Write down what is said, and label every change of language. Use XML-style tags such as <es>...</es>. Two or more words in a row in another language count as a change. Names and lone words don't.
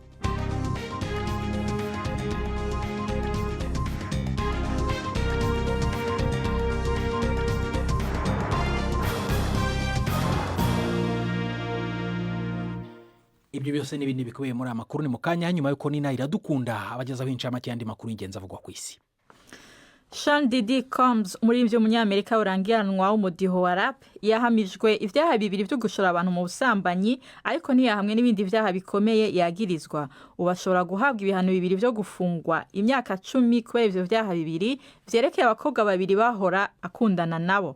<rn>Ibyo byose n'ibindi bikubiye muri amakuru ni mu kanya, nyuma yuko Nina Iradukunda abagezaho incamake y'andi makuru y'ingenzi avugwa ku isi. Sean Diddy Combs, umuririmbyi w'umunyamerika urangiranwa w'umudiho wa rap, yahamijwe ivyaha bibiri byo gushora abantu mu busambanyi, ariko ntiyahamwe n'ibindi vyaha bikomeye yagirizwa. Ubashobora guhabwa ibihano bibiri byo gufungwa imyaka 10 kubera ivyo vyaha bibiri vyerekeye abakobwa babiri bahora akundana nabo.</rn>